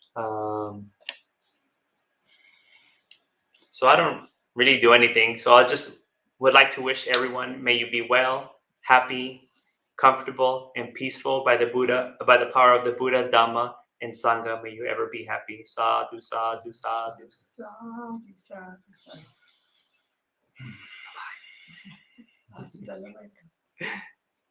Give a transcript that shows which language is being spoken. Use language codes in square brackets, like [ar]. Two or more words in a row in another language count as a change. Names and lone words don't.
[en] So I don't really do anything. So I just would like to wish everyone, may you be well, happy, comfortable, and peaceful by the power of the Buddha, Dhamma, and Sangha. May you ever be happy. [pi] Sadhu, sadhu, sadhu. Sadhu, sadhu, sadhu. [es] Hasta luego.